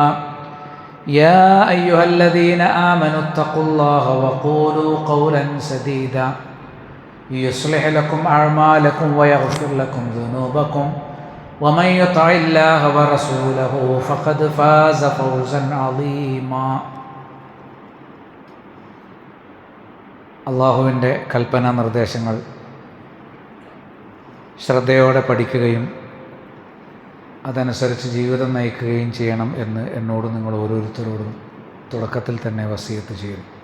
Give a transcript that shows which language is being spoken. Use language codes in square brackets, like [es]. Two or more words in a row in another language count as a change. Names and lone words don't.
[ar] يا أيها الذين آمنوا اتقوا الله وقولوا قولا سديدا يصلح لكم أعمالكم ويغفر لكم ذنوبكم ومن يطع الله ورسوله فقد فاز فوزا عظيما. [ml] അള്ളാഹുവിൻ്റെ കൽപ്പനാ നിർദ്ദേശങ്ങൾ ശ്രദ്ധയോടെ പഠിക്കുകയും അതനുസരിച്ച് ജീവിതം നയിക്കുകയും ചെയ്യണം എന്ന് എന്നോട് നിങ്ങൾ ഓരോരുത്തരോടും തുടക്കത്തിൽ തന്നെ വസിയത്ത് ചെയ്യുന്നു.